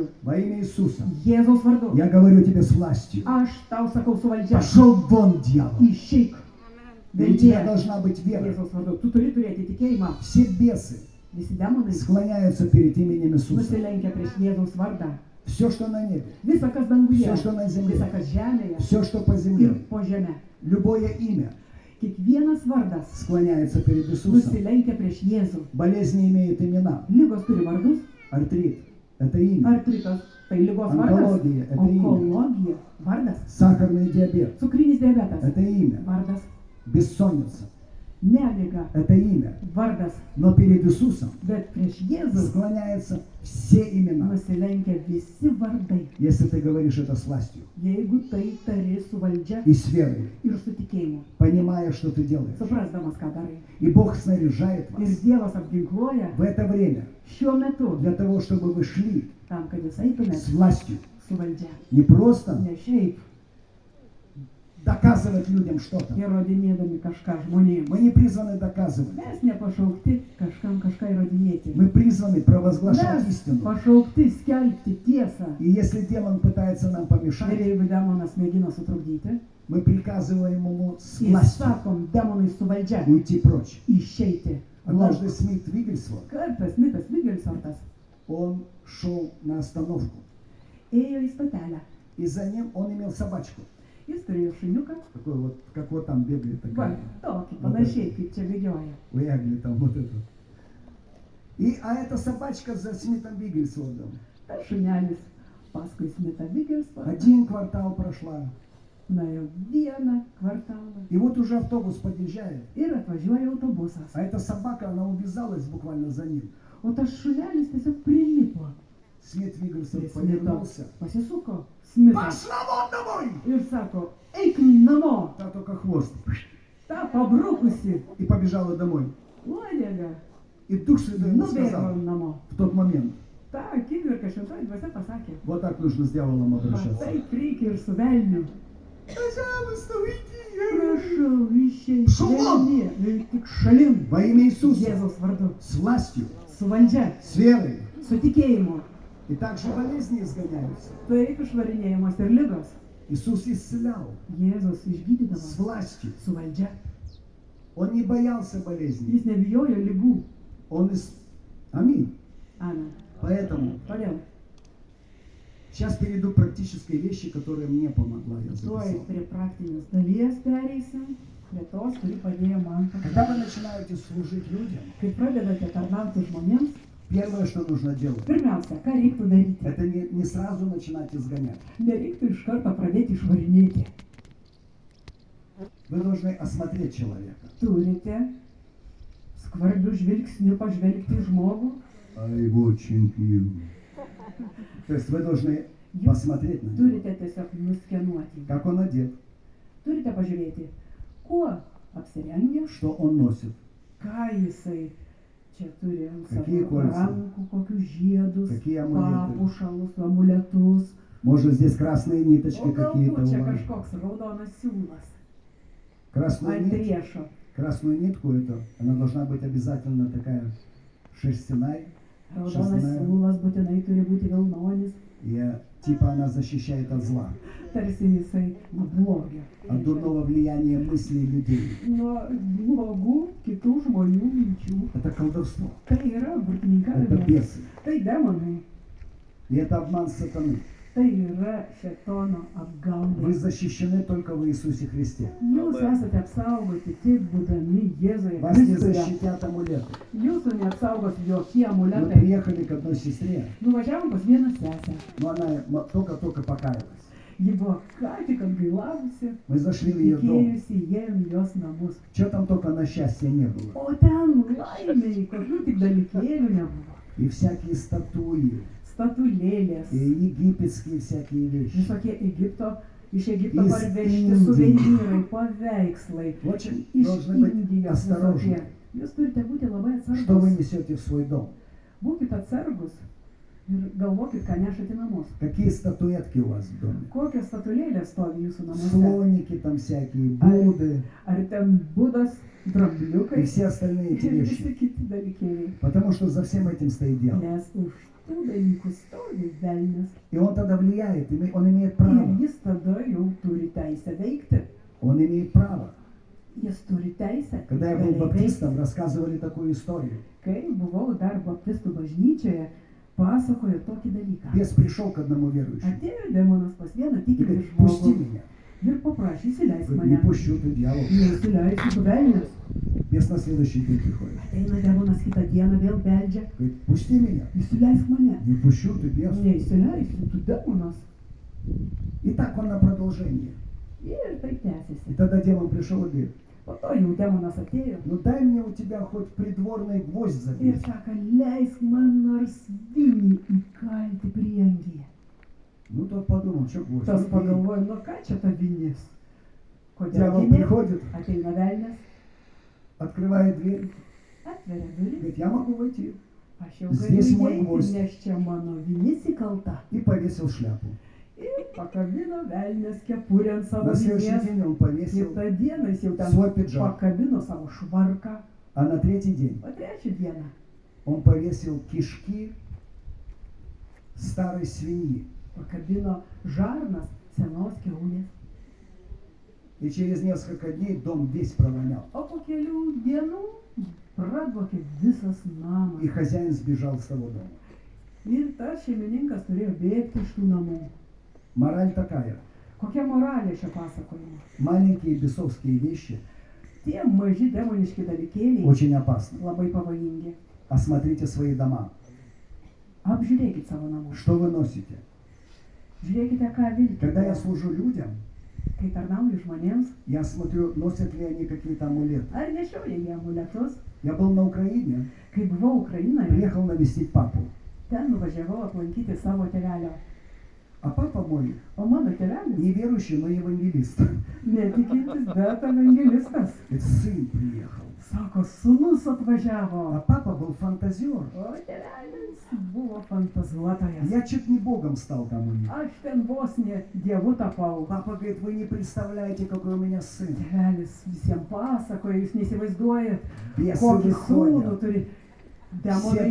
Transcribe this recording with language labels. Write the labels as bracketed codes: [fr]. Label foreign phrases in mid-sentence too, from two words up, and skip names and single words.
[ru] Во имя Иисуса. [lt] Jėzaus vardu. [ru] Я говорю тебе с властью. [lt] Aš tau sakau su valdžia. [ru] Пошел вон, дьявол. [lt] Išeik. [ru] И у тебя Veldė. должна быть вера. [lt] Jėzaus vardu. Tu turi turėti tikėjimą. [ru] Все бесы [lt] Visi demonai [ru] склоняются перед именем Иисуса. [lt] nusilenkia prieš Jėzaus vardą. [ru] Все, что на небе, [lt] Visa, kas danguje, [ru] все, что на земле, [lt] visa, kas žemėje [ru] все, что по [lt] ir [ru] земле, [lt] po žemę. [ru] любое имя [lt] Kiekvienas vardas [ru] склоняется перед Иисусом. [lt] nusilenkia prieš Jėzų. [ru] Болезни имеют имена. [lt] Lygos turi vardus. [ru] Артрит – это имя. [lt] Artritas tai lygos vardas. Onkologija – [ru] это имя. [lt] Onkologija vardas. [ru] Сахарный диабет [lt] Cukrinis diabetas [ru] – это имя. [lt] vardas. [ru] Бессонница [lt] Nemiga [ru] – это имя. [lt] vardas. [ru] Но перед Иисусом [lt] Bet prieš Jėzų [ru] склоняются все имена. [lt] nusilenkia visi vardai. [ru] Если ты говоришь это с властью [lt] Jeigu tai tari su valdžia [ru] и с верой, [lt] ir su tikėjimu, [ru] понимая, что ты делаешь. [lt] suprasdamas, ką darai. [ru] И Бог снаряжает [lt] Ir [ru] вас [lt] Dievas apginkluoja [ru] в это время [lt] šiuo metu [ru] для того, чтобы вы шли [lt] tam, kad jūs eitumėte [ru] с властью. [lt] su valdžia. [ru] Не просто [lt] Ne šiaip [ru] доказывать людям что-то. [lt] įrodinėdami kažką žmonėms. [ru] Мы не призваны доказывать. [lt] Mes nepašaukti kažkam kažką įrodinėti. [ru] Мы призваны провозглашать [lt] Mes [ru] истину. [lt] pašaukti skelbti tiesą. [ru] И если демон пытается нам [lt] Ir [ru] помешать, [lt] jeigu demonas mėgina sutrukdyti, [ru] мы приказываем ему с властью [lt] įsakom demonui su valdžia [ru] уйти прочь. [lt] išeiti. [ru] Однажды Смит Вигельсворт, [lt] Kartas Mitas Vigelsortas [ru] он шел на остановку. [lt] ėjo į stotelę. [ru] И за ним он имел собачку. [lt] Jis turėjo šuniuką, [ru] Такой вот, как вот там бегает [lt] va, [ru] такая. [lt] tokį panašiai, kaip čia bėgioja. [ru] У Ягли там вот это. А эта собачка за Смитом Вигельсвордом. [lt] Tas šunelis Paskui smita Vigersvardą. [ru] Один квартал прошла. [lt] Nuėjo vieną kvartalą. [ru] И вот уже автобус подъезжает. [lt] Ir atvažiuoja autobusas. [ru] А эта собака, она увязалась буквально за ним. [lt] O tas šunelis tiesiog prilipo. [ru] Смит Вигельсон [lt] Prie Smito [ru] повернулся. [lt] pasisuko Smitas [ru] Пошла вон домой! [lt] ir sako, eik namo, [ru] Та только хвост. [lt] ta pabrukusi [ru] И побежала домой. [lt] uodega [ru] И Дух Святой ему [lt] nubėgo [ru] сказал [lt] namo. [ru] в тот момент, [lt] Ta akimirka šventoji dvasia pasakė, [ru] вот так нужно с дьяволом [lt] va [ru] обращаться. [lt] taip reikia ir su velniu. [ru] Пожалуйста, уйди. [lt] Prašau, išeik Šalom! velnie, tik šalin. [ru] Во имя Иисуса. [lt] Jėzaus vardu. [ru] С властью, [lt] Su valdžia, [ru] с верой. [lt] su tikėjimu. [ru] И также болезни изгоняются. [lt] Taip išvarinėjamos ir lygos. [ru] Иисус исцелял [lt] Jėzus [ru] с [lt] išgydydamas [ru] властью. [lt] su valdžia. [ru] Он не боялся болезней. [lt] Jis nebijojo lygų. [ru] Он Аминь. [lt] Amen. [ru] Poэтому [lt] Todėl [ru] сейчас перейду к практической вещи, которая мне помогла. Я [lt] tuoj [ru] записал. [lt] prie praktinės dalies pereisim, prie tos, kuri padėjo man. [ru] Когда вы начинаете служить людям, [lt] Kai pradedate tarnauti žmonėms, [ru] первое, что нужно делать, [lt] pirmiausia, ką reiktų daryti? [ru] это не сразу начинать изгонять. [lt] Nereiktų iš karto pradėti išvarinėti. [ru] Вы должны осмотреть человека. [lt] Turite skvarbių žvilgsnių pažvelgti į žmogų. [en] I watching you. [ru] То есть вы должны [lt] Jūs [ru] посмотреть на него, [lt] turite tiesiog nuskenuoti. [ru] как он одет, [lt] Turite pažiūrėti, kuo apsirengęs, [ru] что он nосит, [lt] ką jisai čia turi ant Kokie savo kolcai? rankų, kokius žiedus, [ru] Kokie amuletai? [lt] papuošalus, amuletus. [ru] Может, здесь красные ниточки [lt] O [ru] какие-то [lt] galbūt [ru] у [lt] čia [ru] вас. [lt] kažkoks raudonas siūlas [ru] Красную [lt] ant [ru] нить, [lt] riešo. [ru] красную нитку эту, она должна быть обязательно такая шерстяная. [lt] Raudonas Šesnai. siūlas būtinai turi būti vilnonis, [ru] И типа она защищает от зла, [lt] tarsi jisai nuo blogio. [ru] от дурного влияния мыслей людей. [lt] Nuo blogų kitų žmonių minčių. [ru] Это колдовство, [lt] Tai yra [ru] это [lt] burtininkavimas, [ru] бесы. [lt] tai demonai, [ru] И это обман сатаны. [lt] tai yra šėtono [ru] Вы [lt] apgaulė. [ru] защищены только в Иисусе Христе. [lt] Jūs esate apsaugoti tik būdami Jėzuje [ru] Вас не [lt] Kristuje. [ru] защитят амулеты. [lt] Jūsų neapsaugos jokie [ru] Мы [lt] amuletai. [ru] приехали к одной сестре, [lt] Nuvažiavom pas vieną sesę. [ru] но она только-только покаялась. [lt] Ji buvo ką tik atgailavusi, [ru] Мы зашли в ее дом. [lt] tikėjusi įėjom į jos namus. [ru] Что там только на счастье не было. [lt] O ten laimiai, kokių tik dalykėlių nebuvo. [ru] И всякие статуи, [lt] Statulėlės, [ru] и египетские всякие вещи. [lt] visokie iš Egipto Iš parvežti Indijos. suvenyrai, paveikslai, [ru] Очень [lt] iš [ru] должны быть [lt] Indijos [ru] осторожны. [lt] visokie. Jūs turite būti labai [ru] Что вы [lt] atsargus. [ru] несете в свой дом? [lt] Būkite atsargus ir galvokit, ką nešate į namus. [ru] Какие статуэтки у вас в доме? [lt] Kokios statulėlės stovi jūsų namuose? [ru] Слоники там всякие, Будды [lt] Ar ten būdas, [ru] и [lt] drambliukai [ru] все остальные эти [lt] ir [ru] вещи. [lt] visi kiti dalykėliai. [ru] Потому что за всем этим стоит дьявол. [lt] Nes už tų dalykų stovi velnias. [ru] И он тогда влияет, он имеет [lt] Ir [ru] право. [lt] jis tada jau turi teisę veikti. [ru] Он имеет право. [lt] Jis turi teisę. [ru] Когда я был [lt] realiai veikti. [ru] баптистом, рассказывали такую историю. [lt] Kai buvau dar baptistų bažnyčioje, pasakojo tokį dalyką. [ru] Бес пришел к одному верующему [lt] Atėjo demonas pas vieną [ru] и [lt] tikintį [ru] говорит, пусти [lt] žmogų [ru] меня. [lt] ir paprašė įsileisk [ru] Говорит, не [lt] mane. [ru] пущу, ты дьявол. [lt] Neįsileisiu tu velnias. [ru] Бес на следующий день приходит. [lt] Ateina demonas kitą dieną vėl beldžia. [ru] Говорит, пусти меня. [lt] Įsileisk mane. [ru] Не пущу, ты бес. [lt] Neįsileisiu tu demonas. [ru] И так он на продолжение. [lt] Ir tai [ru] И [lt] tęsiasi. [ru] тогда демон пришел и говорит, [lt] Po to jau demonas atėjo [ru] ну дай мне у тебя хоть придворный гвоздь [lt] ir [ru] забить. [lt] sako, leisk man nors vinį įkalti prieangyje. [ru] Ну тот подумал, что гвоздь. [lt] Tas [ru] Ну, и [lt] pagalvojo, nu ką čia ta vinis? Kodėl [ru] Дьявол [lt] gi ne? [ru] приходит, [lt] Ateina velnias, [ru] открывает дверь, [lt] atveria duris. [ru] говорит, я могу войти. [lt] Aš jau [ru] Здесь [lt] galiu [ru] moj [lt] įeiti, [ru] gvozdь. [lt] nes čia mano vinis įkalta. [ru] И повесил шляпу. [lt] Ir pakabino velnias kepurę ant savo [ru] На следующий [lt] vinies. [ru] день он повесил [lt] Kitą dieną jis jau ten [ru] свой пиджак. [lt] pakabino savo švarką. [ru] А на третий день [lt] O trečią dieną [ru] он повесил кишки старой свиньи. [lt] pakabino žarnas senos kiaulės. [ru] И через несколько дней дом весь провонял. [lt] O po kelių dienų pradvokė visas namas. [ru] И хозяин сбежал с того дома. [lt] Ir tas šeimininkas turėjo bėgti iš tų namų. [ru] Мораль такая. [lt] Kokia moralė šio pasakojimo? [ru] Маленькие бесовские вещи [lt] Tie maži demoniški dalykėliai [ru] очень опасны. [lt] labai pavojingi. [ru] Осмотрите свои дома. [lt] Apžiūrėkit savo namus. [ru] Что вы носите? [lt] Žiūrėkite, ką vilkite. [ru] Когда я служу людям, [lt] Kai tarnauju žmonėms, [ru] я смотрю, носят ли они какие-то амулеты. [lt] ar nešioja jie amuletus. [ru] Я был на Украине, [lt] Kai buvau Ukrainoje, [ru] приехал навестить папу. [lt] ten nuvažiavau aplankyti savo tėvelio. [ru] А папа мой [lt] O mano tėvelis [ru] неверующий, но евангелист. [lt] netikintis, bet evangelistas. [ru] Говорит, сын приехал. [lt] Sako, sūnus [ru] А [lt] atvažiavo. [ru] папа был фантазер. [lt] O tėvelis buvo fantazuotojas. [ru] Я чуть не Богом стал там у них. [lt] Aš ten vos ne dievu tapau. [ru] Папа говорит, вы не представляете, какой у меня сын. [lt] Tėvelis visiems pasakoja, jūs neįsivaizduojat, [ru] Бесы [lt] kokį sūnų [ru] выходят. [lt] turi. [ru] Все [lt] Demonai